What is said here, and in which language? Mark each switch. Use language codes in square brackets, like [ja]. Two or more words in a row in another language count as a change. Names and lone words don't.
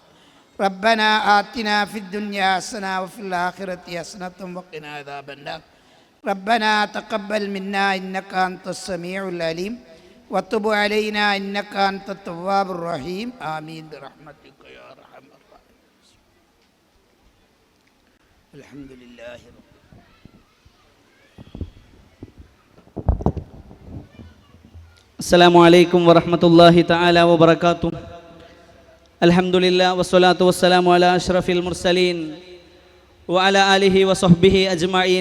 [ar] ربنا آتنا في الدنيا حسنة وفي الآخرة حسنة وقنا عذاب النار. ربنا تقبل منا إنك أنت السميع العليم وتب علينا إنك أنت التواب الرحيم آمين برحمتك يا أرحم الراحمين. الحمد لله رب السلام عليكم ورحمة الله تعالى وبركاته. الحمد لله والصلاة والسلام على أشرف المرسلين وعلى آله وصحبه أجمعين.